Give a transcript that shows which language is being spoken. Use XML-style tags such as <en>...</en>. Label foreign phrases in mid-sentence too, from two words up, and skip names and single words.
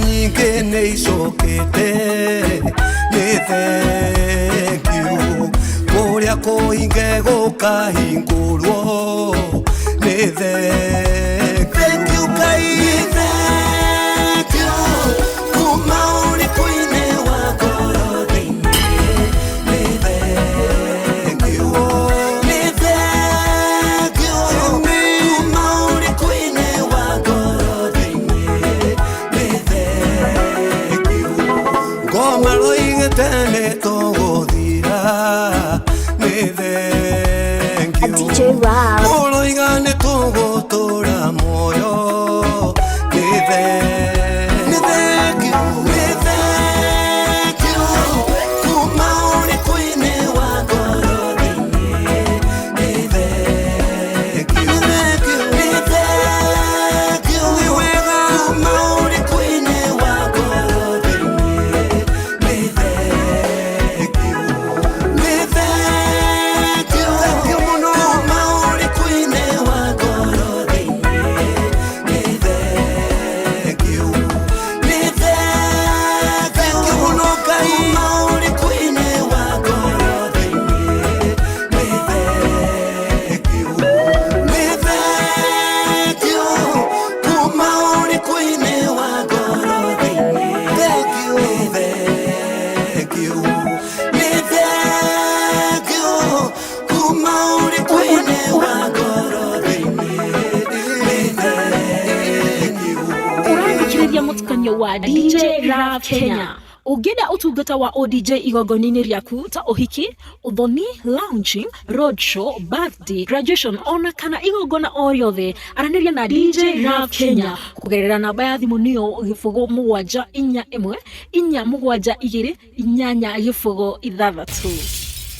<ki>nyingĩ nĩ icokete nĩ</ki> <en>thank you</en> <ki>kũrĩa kũhinge gũkahingũrwo nĩ</ki> <en>thank you</en> <ki>Ngai</ki> <en>thank you</en> <ki>kuma ũrĩkũ-inĩ wa ngoro thĩinĩ nĩ</ki> <en>thank you</en> <ki>nĩ</ki> <en>thank you</en> <ki>kuma ũrĩkũ-inĩ wa ngoro thĩinĩ nĩ</ki> <en>thank you</en> <ki>ngoma rũigĩte nĩ tũgũthira nĩ</ki> <en>thank you</en> <ki>DJ Rob ũroiga nĩ tũgũtũra muoyo nĩ</ki> <en>thank you</en> <ki>nĩ</ki> <en>thank you</en> <ki>kuma ũrĩkũ-inĩ wa ngoro thĩinĩ nĩ</ki> <en>thank you</en> <ki>nĩ</ki> <en>thank you</en> <ki>nĩ wega kuma ũrĩkũ-inĩ wa ngoro thĩinĩ nĩ</ki> <en>thank you</en> <ki>nĩ</ki> <en>thank you</en> <ki>mũno kuma ũrĩkũ-inĩ wa ngoro thĩinĩ nĩ</ki> <en>thank you</en> <ki>nĩ thank you mũno Ngai kuma ũrĩkũ-inĩ wa ngoro thĩinĩ nĩ</ki> <en>thank you</en> <ki>nĩ</ki> <en>thank you</en> <ki>kuma ũrĩkũ-inĩ wa ngoro thĩinĩ</ki> <en>thank you thank you</en> <ki>nĩ</ki> <en>thank you</en> <ki>kuma ũrĩkũ-inĩ wa ngoro thĩinĩ nĩ</ki> <en>thank you</en> <ki>Ũrathikĩrĩria mũtukanio wa DJ Rob Kenya. Ũngĩenda ũtungata wa ODJ igongoni-inĩ rĩaku ta ũhiki, ũthoni, launching, roadshow, birthday, graduation ona kana igongona o rĩothe, aranĩria na DJ Rob Kenya kũgerera namba ya thimũ nĩyo 0741 472 8 6.</ki>